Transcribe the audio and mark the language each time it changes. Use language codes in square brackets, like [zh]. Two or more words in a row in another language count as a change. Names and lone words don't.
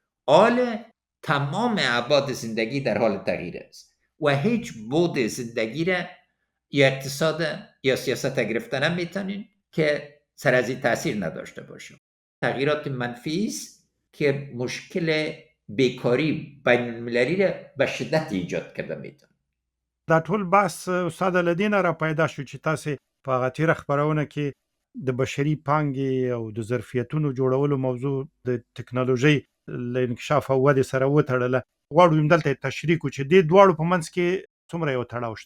[fa] حال تمام ابعاد زندگی در حال تغییر است و هیچ بود زندگی را یا اقتصاد یا سیاست گرفتن نمیتونین که سر از این تاثیر نداشته باشه. تغییرات منفی است که مشکل بیکاری بین المللی را به شدت ایجاد کرده میتونه. [ps] دا ټول بحث استاد له دې نه را پیدا شو چې تاسې په هغه تېره خپرونه کې د بشري پانګې او د ظرفیتونو جوړولو موضوع د ټکنالوژۍ له انکشاف او ودې سره وتړله. غواړو همدلته یې تشریح کړو چې دې دواړو په منځ کې څومره یو تړاو شته.